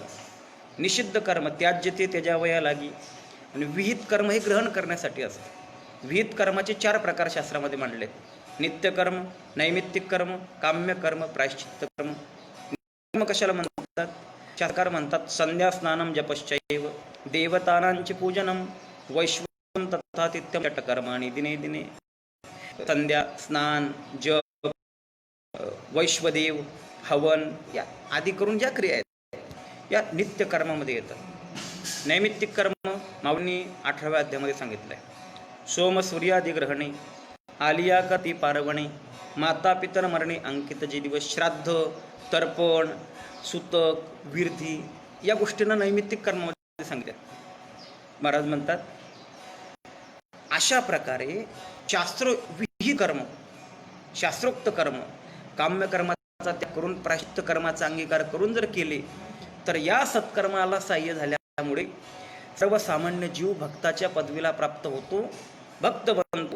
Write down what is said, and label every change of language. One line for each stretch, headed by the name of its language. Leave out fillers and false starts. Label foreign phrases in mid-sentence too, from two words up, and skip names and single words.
Marathi: निषिद्ध कर्म त्याज्य ते त्याज्यावया लागी, आणि विहित कर्म हे ग्रहण करण्यासाठी असतं. विहित कर्माचे 4 प्रकार शास्त्रामध्ये मांडले, नित्यकर्म, नैमित्तिक कर्म, काम्य कर्म, प्रायश्चित्त कर्म. कर्म कशाला म्हणतात? शास्त्रकार म्हणतात
Sanskrit: संध्या स्नानम जपश्चैव देवतानांचे पूजनम वैश्वं तथा तिथ्यम कर्माणि दिने दिने.
Marathi: संध्या, स्नान, जप, वैश्वदेव, हवन या आदी करून ज्या क्रिया आहेत या नित्य कर्मामध्ये येतात. नैमित्तिक कर्म माऊलींनी 18व्या अध्यायामध्ये सांगितलं आहे. सोम सूर्यादी ग्रहणे, आलिया कती पार्वणे, माता पितर मरणे अंकित जे दिवस, श्राद्ध, तर्पण, सुतक, विरधी या गोष्टींना नैमित्तिक कर्मामध्ये सांगितलं. महाराज म्हणतात अशा प्रकारे शास्त्रविहित कर्म, शास्त्रोक्त कर्म, काम्य कर्माचा त्याग करून प्रायश्चित्त कर्माचा अंगीकार करून जर केले तर या सत्कर्माला साह्य झाल्यामुळे सर्वसामान्य जीव भक्ताच्या पदवीला प्राप्त होतो, भक्त बनतो.